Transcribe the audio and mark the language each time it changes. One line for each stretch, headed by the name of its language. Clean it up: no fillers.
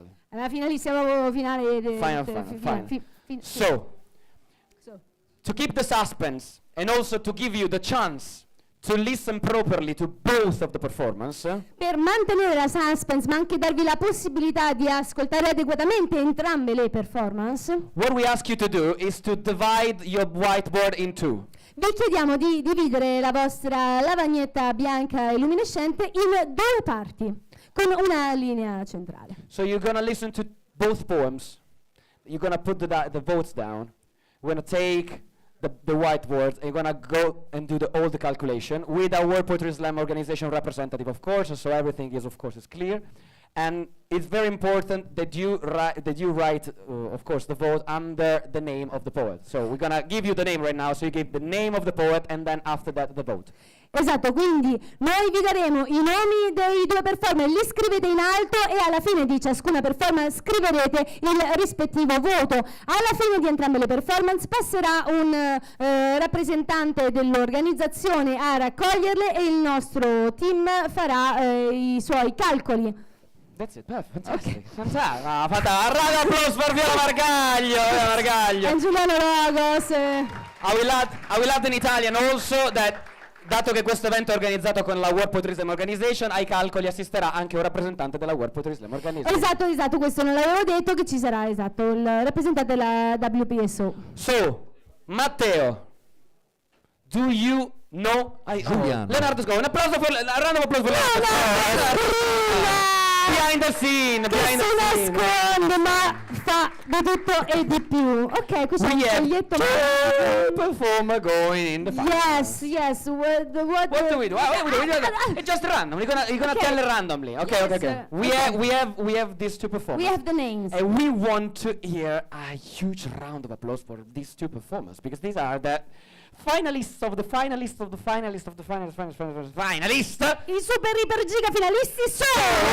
Italian: La finalissima proprio finale.
English: So, to keep the suspense and also to give you the chance to listen properly to both of the performance,
Italian: Per mantenere la suspense, ma anche darvi la possibilità di ascoltare adeguatamente entrambe le performance,
English: what we ask you to do is to divide your whiteboard in two.
Italian: vi chiediamo di dividere la vostra lavagnetta bianca e luminescente in due parti, con una linea centrale.
English: So you're gonna listen to both poems. You're gonna put the votes down. We're gonna take the whiteboard and you're gonna go and do all the calculation with our World Poetry Slam organization representative, of course, so everything is, of course, is clear. And it's very important that you write, of course, the vote under the name of the poet. So we're gonna give you the name right now, so you give the name of the poet and then after that the vote.
Italian: Esatto, quindi noi vi daremo i nomi dei due performer, li scrivete in alto e alla fine di ciascuna performance scriverete il rispettivo voto. Alla fine di entrambe le performance passerà un rappresentante dell'organizzazione a raccoglierle e il nostro team farà i suoi calcoli.
English: That's it, perfect, fantastic. Fantastic.
Italian: Ah, fantastico. Un raga applauso per Viola Margaglio. E Giuliano Logos.
English: I will add in Italian also that,
Italian: dato che questo evento è organizzato con la World Poetry Slam Organization, ai calcoli assisterà anche un rappresentante della World Poetry Slam Organization. Esatto, questo non l'avevo detto, che ci sarà, esatto, il rappresentante della WPSO.
English: So, Matteo, do you know... Giuliano.
Italian: Leonardo Scovo, un applauso per... Un
English: round of applause
Italian: per
English: Leonardo. Behind the scene,
Italian: Che si nasconde, ma fa di tutto e di più. Ok, questo è un foglietto.
English: Performer going in the final. Yes. What do we do? It's just random. You're gonna Okay. tell it randomly. Okay, Yes, okay. We have these two performers. We have the names. And we want to hear a huge round of applause for these two performers because these are the finalists of the finalists of the finalists of the finalists.
Italian: I super iper giga finalisti sono